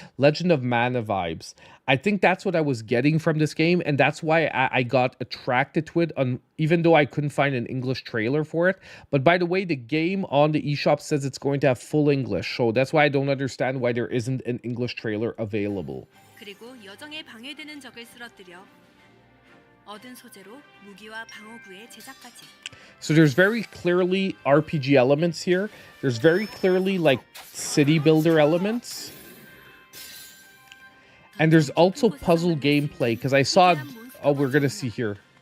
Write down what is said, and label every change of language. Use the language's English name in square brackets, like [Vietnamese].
[English] Legend of Mana vibes. I think that's what I was getting from this game, and that's why I got attracted to it, even though I couldn't find an English trailer for it. But by the way, the game on the eShop says it's going to have full English, so that's why I don't understand why there isn't an English trailer available. [Korean] 그리고 여정에 방해되는 적을 쓰러뜨려 얻은 소재로 무기와 방어구의 제작까지. [English] So there's very clearly RPG elements here. There's very clearly like city builder elements. And there's also puzzle gameplay, because I saw, oh, we're going to see here.